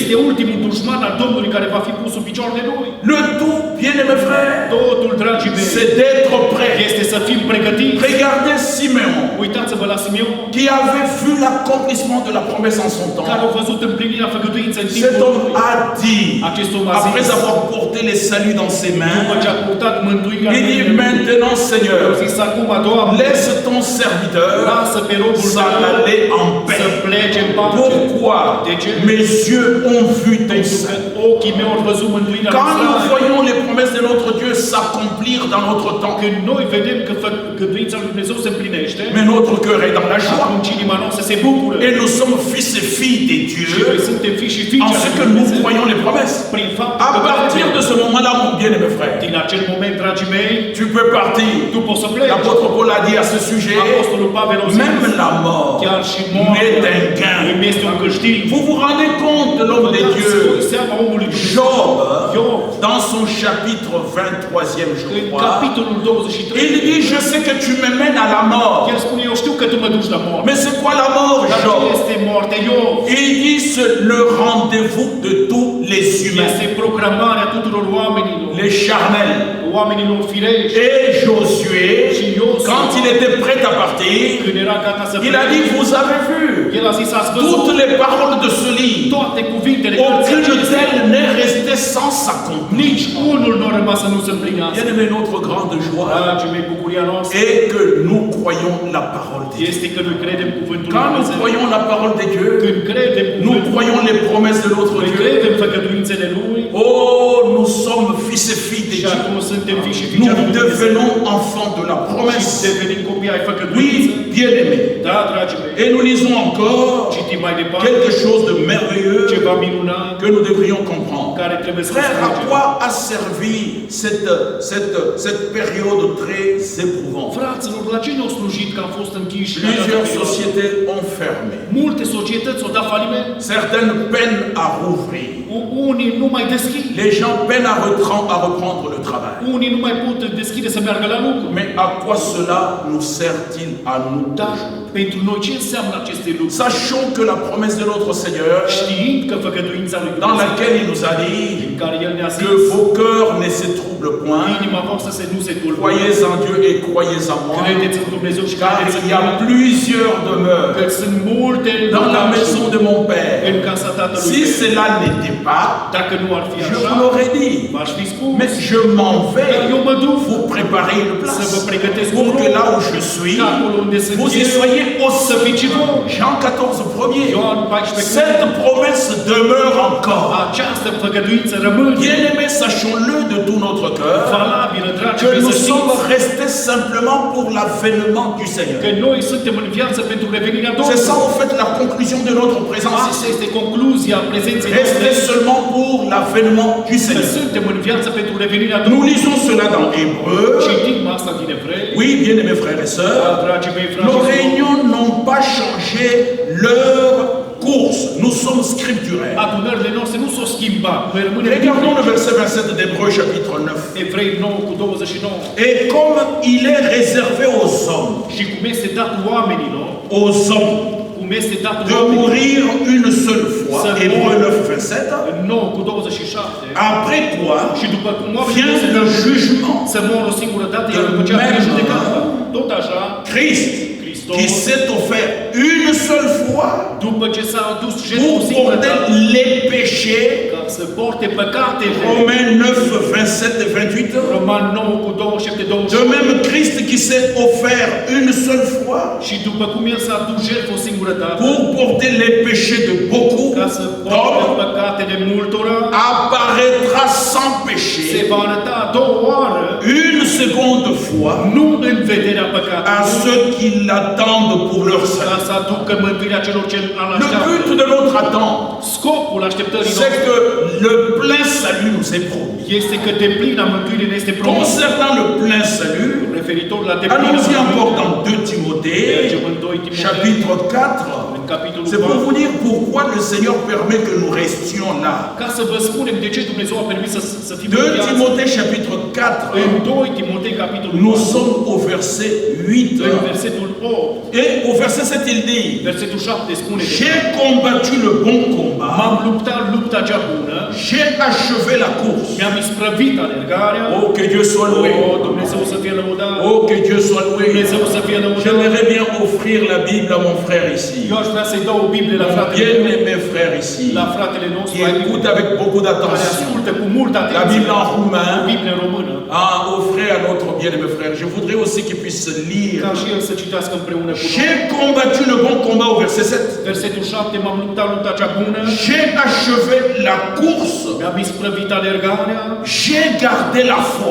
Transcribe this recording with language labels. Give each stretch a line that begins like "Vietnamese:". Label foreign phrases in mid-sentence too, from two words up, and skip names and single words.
Romanian: Este ultimul dușman al Domnului care va fi pus sub picioarele lui.
French: Le tout, bien-aimés frères,
Romanian: Totul, dragii mei,
French: c'est d'être prêt.
Romanian: este să fim pregătiți.
French: Regardez Simeon,
Romanian: Uitați-vă la Simeon,
French: qui avait vu l'accomplissement de la promesse en son
Romanian: care
French: temps.
Romanian: au văzut împlinirea făgăduinței în
French: Cet
Romanian: timpul
French: homme
Romanian: lui.
French: a dit,
Romanian: Acest om a
French: après
Romanian: zis,
French: avoir porté les saluts dans ses
Romanian: după ce
French: mains,
Romanian: a purtat mântuirea
French: il dit,
Romanian: în mâinile lui,
French: maintenant
Romanian: a
French: Seigneur,
Romanian: zis acum, Doamne,
French: laisse ton serviteur
Romanian: lasă pe robul
French: s'en
Romanian: tău
French: aller en
Romanian: să
French: paix.
Romanian: plece în pace.
French: Pourquoi?
Romanian: De ce?
French: Mes yeux ont vu ton
Romanian: Pentru că
French: sein.
Romanian: ochii mei au văzut mântuirea lui
French: Quand nous
Romanian: Israel.
French: voyons les promesses de notre Dieu s'accomplir dans notre temps,
Romanian: Când noi vedem că făgăduința lui Dumnezeu se împlinește,
French: mais notre cœur est dans la joie.
Romanian: atunci inima noastră se bucură.
French: Et nous sommes fils et filles de
Romanian: Și
French: Dieu
Romanian: noi suntem fii și fiice
French: en
Romanian: ale
French: ce
Romanian: lui
French: que nous
Romanian: Dumnezeu.
French: croyons les promesses.
Romanian: Prin faptul
French: À
Romanian: că
French: partir de ce moment-là, mon bien-aimé frère,
Romanian: din acel moment, dragii mei,
French: tu peux partir.
Romanian: tu poți să pleci.
French: L'apôtre Paul a dit à ce sujet,
Romanian: Apostolul Pavel a zis,
French: même la mort
Romanian: chiar și moartea
French: n'est un gain.
Romanian: îmi este un câștig.
French: Vous vous rendez compte de l'homme de
Romanian: Dați
French: Dieu,
Romanian: seama omului Dumnezeu.
French: Job,
Romanian: Job,
French: dans son chapitre 23e, je
Romanian: în
French: crois,
Romanian: capitolul 23,
French: il dit, je sais que tu me mènes à la mort.
Romanian: el spune, eu știu că tu mă duci la moarte.
French: Mais c'est quoi la mort,
Romanian: Dar ce
French: Job?
Romanian: este moartea, Iov?
French: Il dit, c'est le rendez-vous de tous les humains,
Romanian: Este programarea tuturor oamenilor,
French: les charnels.
Romanian: oamenilor firești.
French: Et Josué,
Romanian: Și Iosua,
French: quand il était prêt à partir,
Romanian: când era gata să
French: il a dit, vous avez vu,
Romanian: el a zis, ați văzut
French: toutes les paroles de ce livre,
Romanian: toate cuvintele
French: aucune
Romanian: cărții acestea.
French: d'elles n'est restée sans s'accomplir.
Romanian: Nici unul nu a rămas să nu se împlinească.
French: Bien aimé, notre grande joie
Romanian: Dragii mei, bucuria noastră
French: est que nous croyons la parole de Dieu.
Romanian: este că noi credem cuvântul lui
French: Quand nous
Romanian: Dumnezeu.
French: croyons la parole de Dieu,
Romanian: Când credem
French: nous
Romanian: cuvântul,
French: croyons les promesses de notre
Romanian: noi
French: Dieu.
Romanian: credem făgăduințele lui
French: Oh, nous sommes fils et filles de
Romanian: și
French: Dieu.
Romanian: acum suntem fii și fiice
French: Nous
Romanian: ale lui Dumnezeu.
French: devenons enfants de la
Romanian: Și
French: promesse.
Romanian: devenim copii ai făgăduință.
French: Oui, bien aimé.
Romanian: Da, dragii mei.
French: Et nous lisons encore
Romanian: Citim mai departe
French: quelque chose de merveilleux
Romanian: ceva minunat
French: que nous devrions comprendre.
Romanian: care trebuie să
French: Frère, à
Romanian: înțelegem.
French: quoi a servi cette période très éprouvante?
Romanian: Fraților, la ce ne-au slujit că am fost închiși? în
French: Plusieurs
Romanian: această perioadă?
French: sociétés ont fermé.
Romanian: Multe societăți au dat faliment.
French: Certaines peinent à rouvrir.
Romanian: Unii nu mai deschid.
French: Les gens peinent à reprendre le travail.
Romanian: Unii nu mai pot deschide să meargă la lucru.
French: Mais à quoi cela nous sert-il à nous?
Romanian: Dar pentru noi ce înseamnă aceste lucruri?
French: Sachons que la promesse de notre Seigneur,
Romanian: Știind că făgăduința lui
French: dans
Romanian: Dumnezeu,
French: laquelle il nous a dit
Romanian: în care El ne-a
French: que
Romanian: zis,
French: vos cœurs ne se troublent point,
Romanian: inima voastră să nu se tulbure.
French: croyez en Dieu et croyez en moi,
Romanian: Credeți în Dumnezeu și
French: car
Romanian: credeți în
French: il y a
Romanian: mine,
French: plusieurs
Romanian: că
French: demeures
Romanian: sunt multe
French: dans la
Romanian: locașuri
French: maison de mon
Romanian: în
French: Père.
Romanian: casa Tatălui
French: Si
Romanian: meu.
French: cela n'était pas,
Romanian: Dacă nu ar fi
French: je
Romanian: așa,
French: vous l'aurais dit.
Romanian: v-aș fi spus.
French: Mais je m'en vais
Romanian: Dar eu mă duc
French: vous préparer une
Romanian: să vă
French: place
Romanian: pregătesc un
French: pour que
Romanian: loc,
French: là où je suis,
Romanian: că acolo unde sunt
French: vous y
Romanian: eu,
French: soyez
Romanian: să fiți și voi.
French: aussi. Jean 14, premier.
Romanian: Ioan 14,
French: Cette promesse demeure encore.
Romanian: această făgăduință rămâne
French: Bien-aimés, sachons-le de tout notre cœur,
Romanian: valabilă, dragi
French: que
Romanian: mei,
French: nous
Romanian: să
French: sommes
Romanian: știți
French: restés simplement pour l'avènement du Seigneur.
Romanian: că noi suntem în viață pentru revenirea
French: C'est ça,
Romanian: Domnului.
French: en fait, la conclusion de notre présence
Romanian: Asta
French: ici.
Romanian: este concluzia prezenței
French: Rester
Romanian: noastre,
French: seulement pour l'avènement du
Romanian: că
French: Seigneur.
Romanian: suntem în viață pentru revenirea
French: Nous
Romanian: Domnului.
French: lisons cela dans Hébreu.
Romanian: Citim asta din Evrei.
French: Oui, bien-aimés frères et
Romanian: Da,
French: sœurs,
Romanian: dragii mei,
French: nos
Romanian: frați și surori,
French: réunions n'ont pas changé leur course. Nous sommes scripturaires.
Romanian: adunările noastre nu s-au schimbat. Noi rămânem
French: Regardons le
Romanian: biblici.
French: verset 27 d'Hébreu chapitre 9.
Romanian: Evrei 9 cu 29.
French: Et comme il est réservé aux hommes,
Romanian: Și cum este dat oamenilor,
French: aux hommes,
Romanian: cum este dat
French: de
Romanian: oamenilor,
French: mourir une seule fois, Hébreu 9, 27,
Romanian: în 9 cu 27,
French: après quoi
Romanian: și după cum oamenii
French: vient
Romanian: se
French: le jugement.
Romanian: să moră o singură dată, iar
French: De
Romanian: după ce a venit
French: même,
Romanian: judecata, tot așa,
French: Christ, qui s'est offert une seule fois
Romanian: după ce s-a adus jertfă
French: pour
Romanian: o singură
French: porter
Romanian: dată,
French: les péchés,
Romanian: ca să porte păcatele,
French: Romains 9, 27 et 28,
Romanian: Roman 9 cu 27,
French: de
Romanian: 28,
French: même Christ qui s'est offert une seule fois
Romanian: și după cum El s-a adus jertfă o singură dată,
French: pour porter les péchés de beaucoup
Romanian: ca să porte
French: d'hommes,
Romanian: păcatele multora,
French: apparaîtra sans
Romanian: se
French: péché
Romanian: va arăta a doua oară,
French: une seconde fois
Romanian: nu în vederea
French: à
Romanian: păcatului,
French: ceux qui l'attendent pour leur
Romanian: ca
French: salut.
Romanian: să aducă mântuirea celor ce îl
French: Le
Romanian: așteaptă.
French: but de notre attente,
Romanian: Scopul așteptării
French: c'est
Romanian: noastre
French: que le plein salut nous est promis.
Romanian: este că deplina mântuire ne este promis.
French: Concernant le plein salut,
Romanian: Referitor la deplina
French: allons-y encore
Romanian: mântuire,
French: dans 2 Timothée,
Romanian: mergem în 2 Timotei,
French: chapitre 4,
Romanian: în capitolul
French: C'est pour
Romanian: 4.
French: vous dire pourquoi le Seigneur permet que nous restions là.
Romanian: Ca să vă spunem de ce Dumnezeu a permis să fim
French: 2
Romanian: în viață.
French: Timothée chapitre 4,
Romanian: În 2 Timotei, capitolul
French: nous
Romanian: 4,
French: sommes au verset 8.
Romanian: în versetul 8,
French: Et au verset 7, il dit,
Romanian: versetul 7 spune de
French: j'ai combattu le bon combat,
Romanian: M-am luptat lupta cea bună,
French: j'ai achevé la course.
Romanian: mi-am isprăvit alergarea.
French: Oh, que Dieu soit loué.
Romanian: Oh, Dumnezeu să fie lăudat.
French: Oh, que Dieu soit loué.
Romanian: Dumnezeu să fie lăudat.
French: J'aimerais bien offrir la Bible à mon frère ici.
Romanian: Eu aș vrea să-i dau o Biblie la fratele meu,
French: Bien-aimé frère ici,
Romanian: la fratele nostru,
French: qui écoute avec beaucoup
Romanian: care
French: d'attention.
Romanian: ascultă cu multă
French: La
Romanian: atenție
French: Bible en roumain.
Romanian: Biblie în română,
French: À offrir à notre bien-aimé frère. Je voudrais aussi qu'il puisse se lire.
Romanian: ca și el să citească împreună cu noi.
French: J'ai combattu le bon combat au verset 7.
Romanian: Versetul 7, m-am luptat lupta cea bună,
French: J'ai achevé la course.
Romanian: mi-am isprăvit alergarea,
French: J'ai gardé la foi.